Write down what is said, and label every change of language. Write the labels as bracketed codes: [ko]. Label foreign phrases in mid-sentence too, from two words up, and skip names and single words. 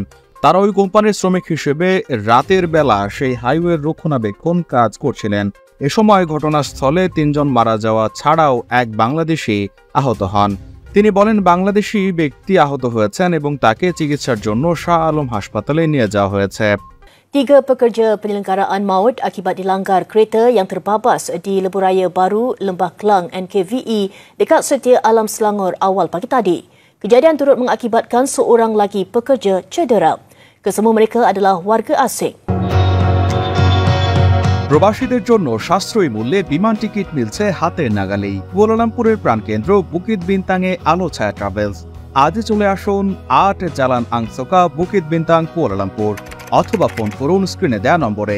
[bn] তারা ওই কোম্পানির শ্রমিক হিসেবে রাতের বেলা সেই হাইওয়ের রক্ষণাবেক্ষণ কাজ করছিলেন। এ সময় ঘটনাস্থলে 3 জন মারা যাওয়া ছাড়াও এক বাংলাদেশি আহত হন। তিনি বলেন, বাংলাদেশি ব্যক্তি আহত হয়েছেন এবং তাকে চিকিৎসার জন্য শাহ আলম হাসপাতালে নিয়ে যাওয়া হয়েছে। [ms] 3 pekerja penyelenggaraan maut akibat dilanggar kereta yang terbabas di Lebuhraya Baru, Lembah Klang NKVE dekat Setia Alam Selangor awal pagi tadi. Kejadian turut mengakibatkan seorang lagi pekerja cedera. Kesemua mereka adalah warga asing. [bn] প্রবাসীদের জন্য সাশ্রয়ী মূল্যে বিমান টিকিট মিলছে হাতের নাগালেই। কুয়ালালামপুরের প্রাণকেন্দ্র বুকিত বিনতাংয়ে আলো ছায়া ট্রাভেলস। আজই চলে আসুন 8 জালান আংসোকা বুকিত বিনতাং কুয়ালালামপুর, অথবা ফোন করুন স্ক্রিনে দেয়া নম্বরে।